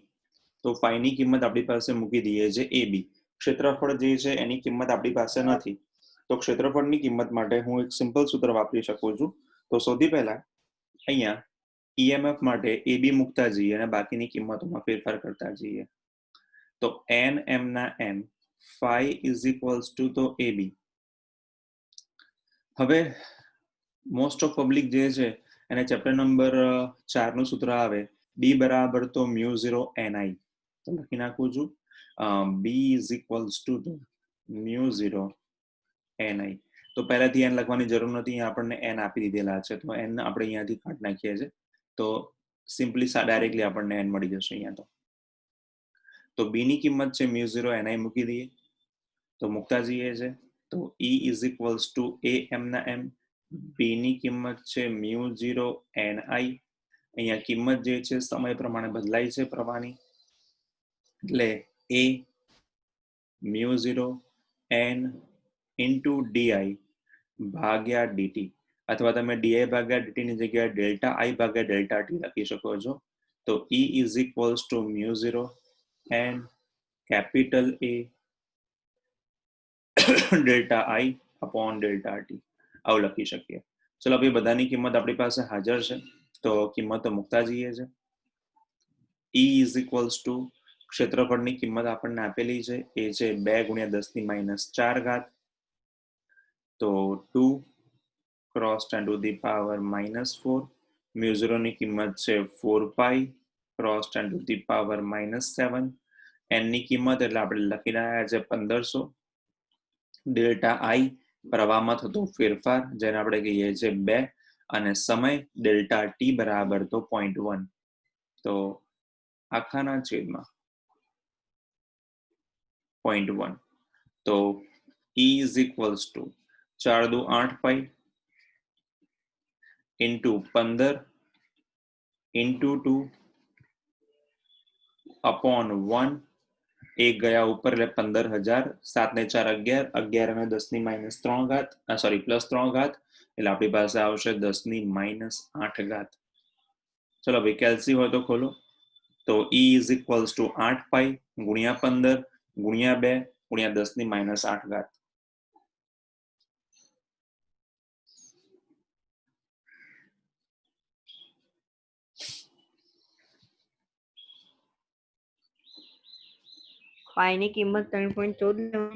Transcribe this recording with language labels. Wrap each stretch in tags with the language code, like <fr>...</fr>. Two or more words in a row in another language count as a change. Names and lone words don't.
<gu>તો phi ની કિંમત આપણી પાસે મૂકી દઈએ છે AB. ક્ષેત્રફળ જે છે એની કિંમત આપણી પાસે નથી, તો ક્ષેત્રફળની કિંમત માટે હું એક સિમ્પલ સૂત્ર વાપરી શકું છું. તો સૌથી પહેલા અહીંયા ઈએમએફ માટે AB મૂકતા જઈએ અને બાકીની કિંમતોમાં ફેરફાર કરતા જઈએ. તો n m ના m phi</gu> <en>is equals to</en> <gu>તો AB. હવે</gu> <en>most of public</en> <gu>જે છે એને</gu> <en>chapter number</en> <gu>4 નું સૂત્ર આવે B બરાબર તો μ0 ni. તો લખી નાખું છું B</gu> <en>is equals to</en> <gu>μ0 ni. તો પહેલાથી n લખવાની જરૂર નથી, આપણને n આપી દીધેલા છે, તો n આપણે અહીંયાથી કાઢી નાખીએ છીએ. તો</gu> <en>simply directly</en> <gu>આપણને n મળી જશે અહીંયા. તો b ની કિંમત છે μ0 ni મૂકી દઈએ, તો મૂકતા જઈએ છે. તો E</gu> <en>is equals to</en> <gu>am ના m, b ની કિંમત છે μ0 ni. અહીંયા કિંમત જે છે સમય પ્રમાણે બદલાય છે પ્રવાહની, એટલે a μ0 n into di ભાગ્યા dt, અથવા તમે di ભાગ્યા dt ની જગ્યાએ ડેલ્ટા i ભાગ્યા ડેલ્ટા t લખી શકો છો. તો E</gu> <en>is equals to</en> <gu>μ0 n</gu> <en>capital A</en> <gu>ડેલ્ટા i upon ડેલ્ટા t આવું લખી શકીએ. ચલો ભાઈ, બધાની કિંમત આપણી પાસે હાજર છે, તો કિંમતો મૂકતા જઈએ છે. E</gu> <en>is equals to</en> <gu>ક્ષેત્રફળની કિંમત આપણને આપેલી છે, એ છે 2 × 10⁻⁴.</gu> <en>તો 2 cross 10 to the power -4. μ0</en> <gu>ની કિંમત છે</gu> <en>4 pi cross 10 to the power -7.</en> <gu>n ની કિંમત એટલે આપણે લખી રહ્યા છે 1500. ડેલ્ટા i પ્રવાહમાં થતો ફેરફાર, જેને આપણે કહીએ છીએ 2, અને સમય ડેલ્ટા t બરાબર તો 0.1. તો આખાના છેદમાં 0.1.</gu> <en>તો E is equals to 4 દુ 8 pi into 15 into 2 upon 1.</en> <gu>એક ગયા ઉપર એટલે 15,000. 7 ને 4 11, 11 અને 10⁻³ સોરી +3, એટલે આપણી પાસે આવશે 10⁻⁸. ચલો ભાઈ, કેલ્સી હોય તો ખોલો. તો E</gu> <en>is equals to</en> <gu>8 pi ગુણ્યા 15 ગુણ્યા 2 ગુણ્યા 10⁻⁸. પાઈ ની કિંમત 3.14 લેવાની.</gu>